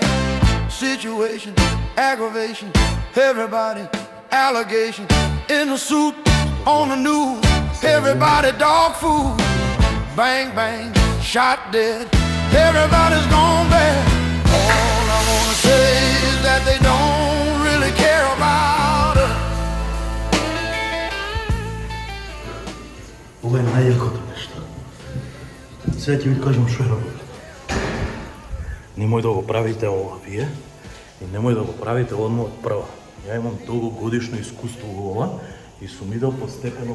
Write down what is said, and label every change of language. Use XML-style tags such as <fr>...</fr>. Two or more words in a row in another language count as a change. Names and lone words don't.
<en>Situation, aggravation, everybody, allegation. In the suit, on the news, everybody dog food. Bang, bang, shot dead, everybody's gone bad. All I wanna say is that they don't really care about us.</en> <mk>Ова е најјакото нешто. Сега ќе ви кажам што е работа. Немој да го правите ова вие и немој да го правите одма од прва. Ја имам долгогодишно искуство во ова и сум идел постепено.</mk>